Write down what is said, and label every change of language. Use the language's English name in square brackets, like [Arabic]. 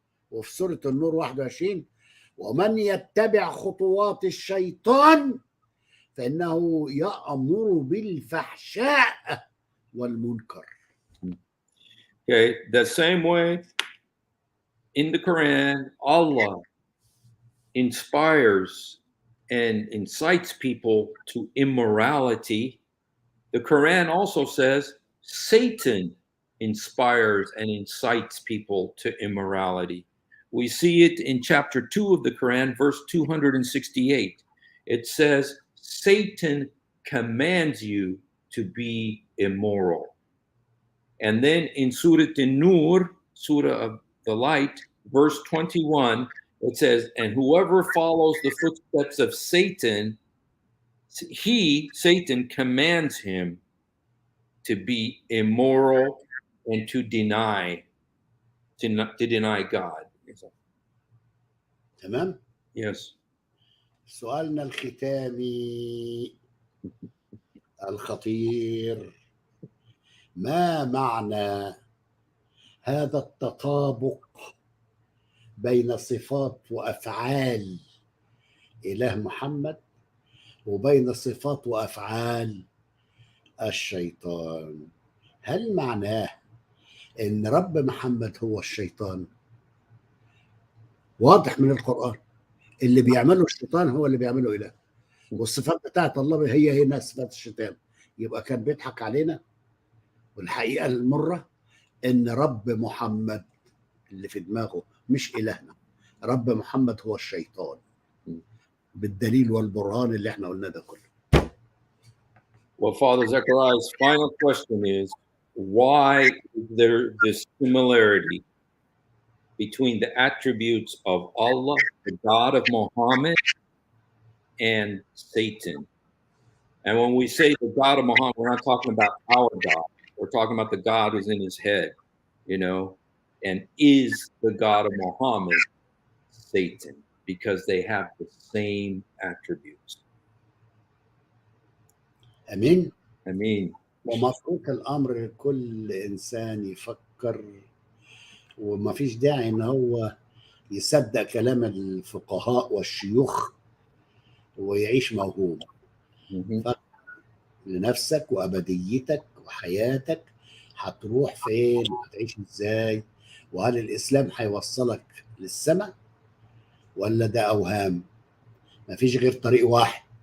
[Arabic] وفي سورة النور 21: ومن يتبع خطوات الشيطان فإنه يأمر بالفحشاء والمنكر. [English] Okay, the same way in the Quran, Allah inspires and incites people to immorality. The Quran also says Satan inspires and incites people to immorality. We see it in chapter 2 of the Quran, verse 268. It says, Satan commands you to be immoral. And then in Surah An-Nur, Surah of the Light, verse 21, it says, and whoever follows the footsteps of Satan, Satan commands him to be immoral and to deny God. [Arabic] تمام. [English] Yes. [Arabic] سؤالنا الختامي الخطير: ما معنى هذا التطابق بين صفات وأفعال إله محمد وبين صفات وأفعال الشيطان؟ هل معناه إن رب محمد هو الشيطان؟ واضح من القرآن اللي بيعمله الشيطان هو اللي بيعمله إله، والصفات بتاعت الله هي نفس صفات الشيطان. يبقى كان بيضحك علينا. والحقيقة المرة إن رب محمد اللي في دماغه مش إلهنا، رب محمد هو الشيطان، بالدليل والبرهان اللي احنا قلنا ده كله. [English] Well, Father Zachariah's final question is, why is there this similarity between the attributes of Allah, the God of Muhammad, and Satan? And when we say the God of Muhammad, we're not talking about our God. We're talking about the God who's in his head, you know, and is the God of Muhammad Satan? Because they have the same attributes. [Arabic] أمين. [English] I mean, [Arabic] ومفروض الأمر كل إنسان يفكر، وما فيش داعي إن هو يصدق كلام الفقهاء والشيوخ ويعيش موهوم. mhm. فكر لنفسك وأبديتك وحياتك، هتروح فين وهتعيش إزاي، وهل الإسلام هيوصلك للسماء ولا ده أوهام؟ مفيش غير طريق واحد،